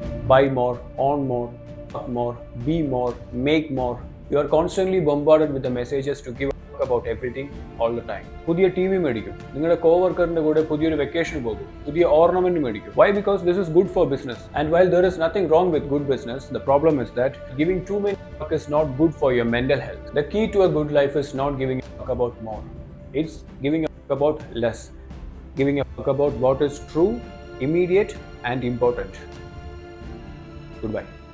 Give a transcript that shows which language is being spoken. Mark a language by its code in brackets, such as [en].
[en] Buy more, own more, work more, be more, make more. You are constantly bombarded with the messages to give talk about everything all the time. [ml] പുതിയ T V മേടിക്കും, നിങ്ങളുടെ കോവർക്കറിന്റെ കൂടെ പുതിയൊരു vacation പോകും, പുതിയ ornament മേടിക്കും. Y? [en] Because this is good for business. And while there is nothing wrong with good business, the problem is that giving too many fuck is not good for your mental health. The key to a good life is not giving a fuck about more. It's giving a fuck about less. Giving a fuck about what is true, immediate and important. Goodbye.